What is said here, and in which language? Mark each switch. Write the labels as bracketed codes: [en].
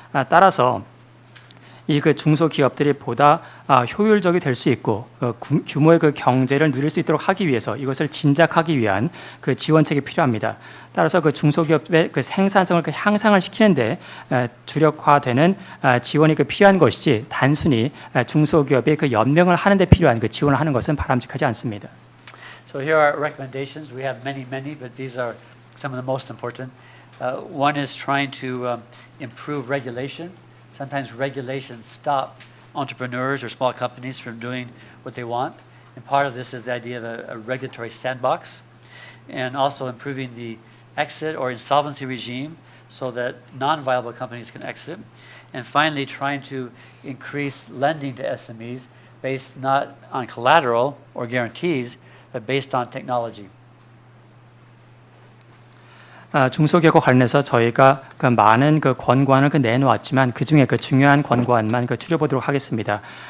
[ko] 따라서 이 그 중소기업들이 보다 효율적이 될 수 있고 규모의 그 경제를 누릴 수 있도록 하기 위해서 이것을 진작하기 위한 그 지원책이 필요합니다. 따라서 그 중소기업의 그 생산성을 그 향상을 시키는데 주력화되는 지원이 그 필요한 것이지, 단순히 중소기업의 그 연명을 하는데 필요한 그 지원을 하는 것은 바람직하지 않습니다. [en] So here are our recommendations. We have many, but these are some of the most important. One is trying to improve regulation. Sometimes regulations stop entrepreneurs or small companies from doing what they want. And part of this is the idea of a regulatory sandbox. And also improving the exit or insolvency regime so that non-viable companies can exit. And finally, trying to increase lending to SMEs based not on collateral or guarantees, but based on technology. [ko] 중소기업과 관련해서 저희가 그 많은 그 권고안을 내놓았지만 그 중에 그 중요한 권고안만 줄여보도록 하겠습니다.